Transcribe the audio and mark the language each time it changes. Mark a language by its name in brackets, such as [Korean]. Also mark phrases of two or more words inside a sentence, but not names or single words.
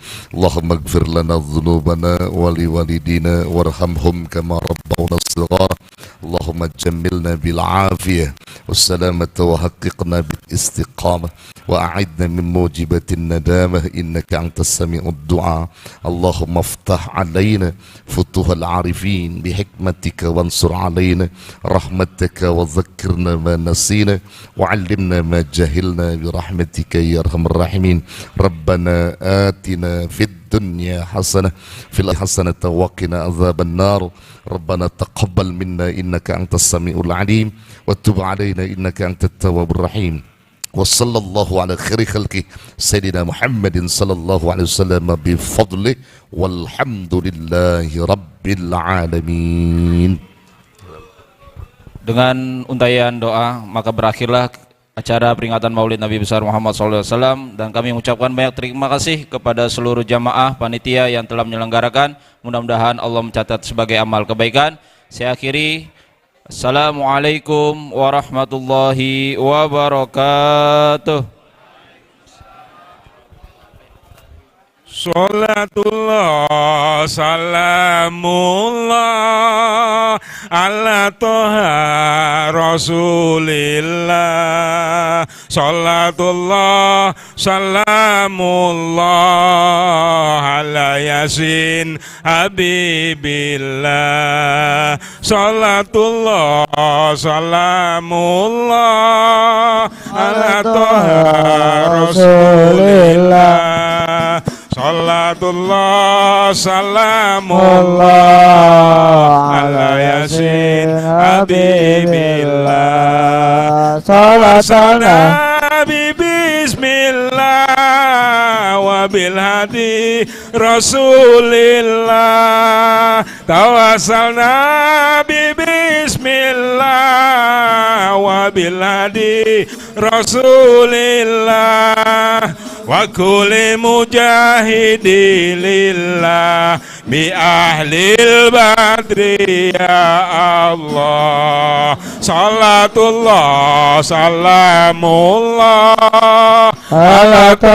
[Arabic] اللهم اغفر لنا ذنوبنا ولوالدينا وارحمهم كما ربونا صغارا. اللهم جملنا بالعافية والسلامة وحققنا بالاستقامة وأعذنا من موجبات الندامة إنك أنت سميع الدعاء. اللهم افتح علينا فتوح العارفين بحكمتك وانشر علينا رحمتك وذكرنا ما نسينا وعلمنا ما جهلنا برحمتك يا أرحم الراحمين. ربنا آتنا في الدنيا حسنة في الحسنة وقنا عذاب النار. ربنا تقبل منا إنك أنت السميع العليم وتب علينا إنك أنت التواب الرحيم. وصلى الله على خير خلقه سيدنا محمد صلى الله عليه وسلم بفضله والحمد لله رب العالمين. [Indonesian] Dengan untayan doa, maka berakhirlah acara peringatan Maulid Nabi besar Muhammad SAW, dan kami mengucapkan banyak terima kasih kepada seluruh jamaah panitia yang telah menyelenggarakan. Mudah-mudahan Allah mencatat sebagai amal kebaikan. Saya akhiri. [Arabic] السلام عليكم ورحمة الله وبركاته. صلاة الله سلام الله على طه رسول الله. صلاة الله سلام الله على يس حبيب الله. صلاة الله سلام الله على طه رسول الله. صلاة الله سلام الله على يس حبيب الله. صلاة النبي بسم الله و وبالهدي رسول الله توسلنا ببسم الله وبالهدي رسول الله وكل مجاهد لله بأهل البدر يا الله صلاة الله سلام الله على